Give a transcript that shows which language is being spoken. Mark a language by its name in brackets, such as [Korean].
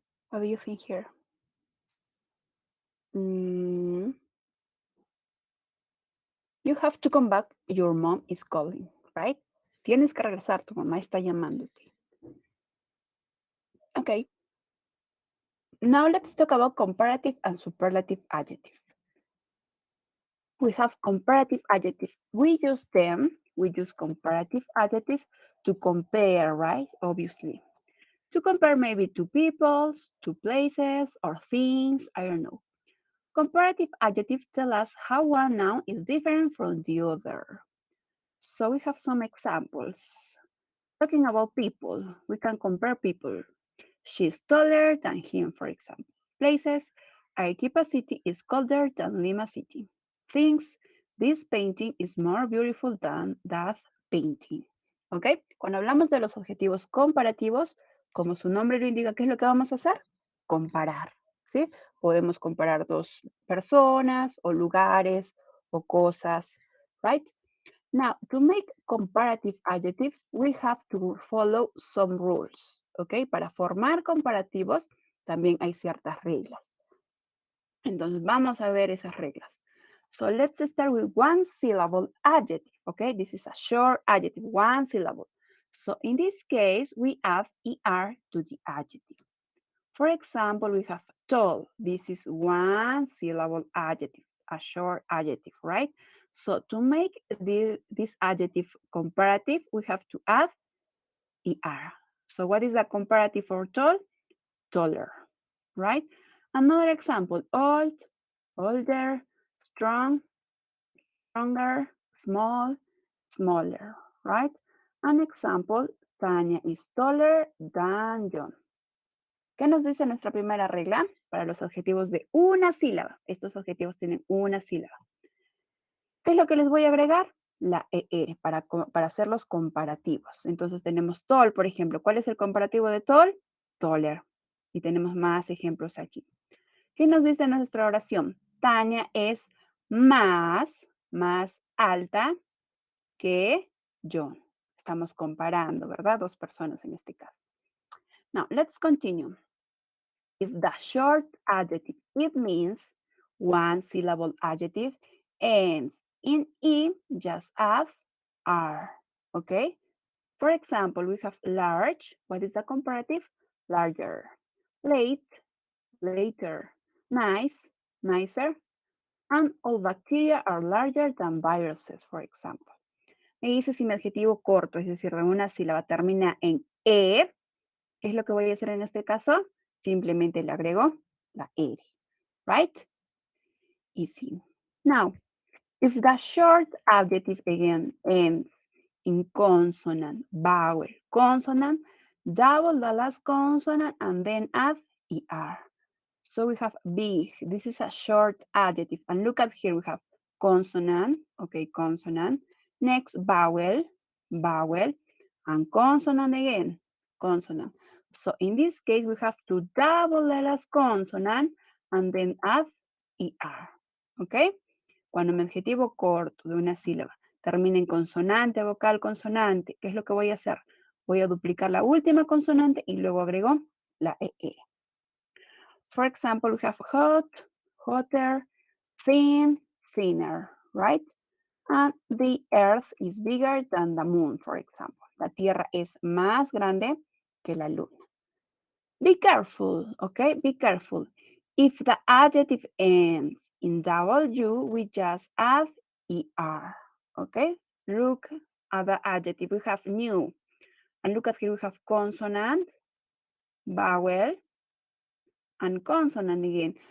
[English] What do you think here? You have to come back. Your mom is calling, right? Tienes que regresar, tu mamá está llamándote. Okay. Now let's talk about comparative and superlative adjective. We have comparative adjective. We use comparative adjective to compare, right? Obviously. To compare maybe two peoples, two places, or things, I don't know. Comparative adjectives tell us how one noun is different from the other. So we have some examples. Talking about people, we can compare people. She's taller than him, for example. Places, Arequipa City is colder than Lima City. Things, this painting is more beautiful than that painting. ¿Ok? [Spanish] Cuando hablamos de los adjetivos comparativos, como su nombre lo indica, ¿qué es lo que vamos a hacer? Comparar. ¿Sí? Podemos comparar dos personas o lugares o cosas, [English] right? Now, to make comparative adjectives, we have to follow some rules, ¿ok? [Spanish] Para formar comparativos también hay ciertas reglas. Entonces, vamos a ver esas reglas. [English] So, let's start with one syllable adjective, ¿ok? This is a short adjective, one syllable. So, in this case, we add ER to the adjective. For example, we have tall. This is one syllable adjective, a short adjective, right? So to make this adjective comparative, we have to add ER. So what is the comparative for tall? Taller, right? Another example, old, older, strong, stronger, small, smaller, right? An example, Tanya is taller than John. [Spanish] ¿Qué nos dice nuestra primera regla? Para los adjetivos de una sílaba. Estos adjetivos tienen una sílaba. ¿Qué es lo que les voy a agregar? La ER para hacer los comparativos. Entonces tenemos tall, por ejemplo. ¿Cuál es el comparativo de tall? Taller. Y tenemos más ejemplos aquí. ¿Qué nos dice nuestra oración? Tania es más alta que John. Estamos comparando, ¿verdad? Dos personas en este caso. [English] Now, let's continue. If the short adjective, it means one syllable adjective, ends in E, just add R, okay? For example, we have large. What is the comparative? Larger. Late, later. Nice, nicer. And all bacteria are larger than viruses, for example. [Spanish] Me dice si mi adjetivo corto, es decir, de una sílaba, termina en E, ¿qué es lo que voy a hacer en este caso? Simplemente le agrego la R, [English] right? Easy. Now, if the short adjective again ends in consonant, vowel, consonant, double the last consonant and then add ER. So we have big. This is a short adjective. And look at here, we have consonant, okay, consonant. Next, vowel, vowel, and consonant again, consonant. So in this case, we have to double the last consonant and then add ER, okay? [Spanish] Cuando mi adjetivo corto de una sílaba termina en consonante, vocal, consonante, ¿qué es lo que voy a hacer? Voy a duplicar la última consonante y luego agrego la ER. [English] For example, we have hot, hotter, thin, thinner, right? And the Earth is bigger than the moon, for example. [Spanish] La Tierra es más grande que la Luna. [English] Be careful, okay? Be careful. If the adjective ends in W, we just add ER, okay? Look at the adjective. We have new. And look at here, we have consonant, vowel, and consonant again.